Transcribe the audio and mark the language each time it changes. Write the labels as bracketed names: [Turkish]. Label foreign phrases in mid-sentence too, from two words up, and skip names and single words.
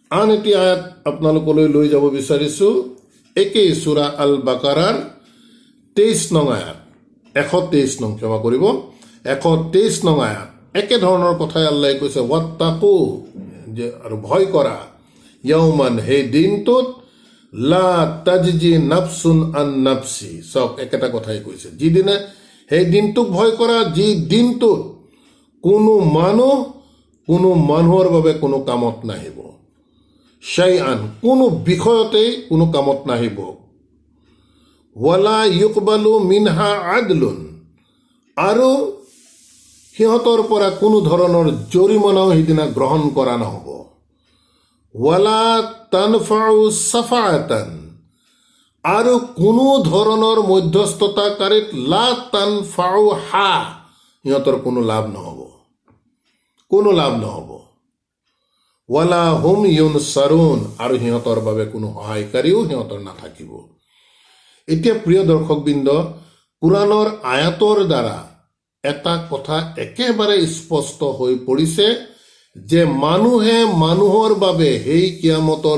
[Assamese] আন এটি আয়াত আপোনালোকলৈ লৈ যাব বিচাৰিছোঁ একেই সূৰা আল বাকাৰাৰ 23 নং আয়াত 123 নং ক্ষমা কৰিব 123 নং আয়াত একে ধৰণৰ কথাই আল্লাহে কৈছে ওয়াত্তাকু যে আৰু ভয় কৰা ইয়াউমান সেই দিনটোত [Arabic] لا تجزي نفس عن نفس [Assamese] সব একেটা কথাই কৈছে যিদিনা সেই দিনটোক ভয় কৰা যি দিনটোত কোনো মানুহৰ বাবে কোনো কামত নাহিব শাইআন কোনো বিষয়তেই কোনো কামত নাহিব [Arabic] ولا يقبل منها عدل [Assamese] আৰু সিহঁতৰ পৰা কোনো ধৰণৰ জৰিমনাও সেইদিনা গ্ৰহণ কৰা নহ'ব [Arabic] ولا تنفع شفاعة [Assamese] আৰু কোনো ধৰণৰ মধ্যস্থতাকাৰীত [Arabic] لا تنفعها [Assamese] সিহঁতৰ কোনো লাভ নহ'ব [Arabic] ولا هم ينصرون [Assamese] আৰু সিহঁতৰ বাবে কোনো সহায়কাৰীও সিহঁতৰ নাথাকিব এতিয়া প্ৰিয় দৰ্শকবৃন্দ কুৰাণৰ আয়াতৰ দ্বাৰা এটা কথা একেবাৰে স্পষ্ট হৈ পৰিছে যে মানুহে মানুহৰ বাবে সেই কিয়ামতৰ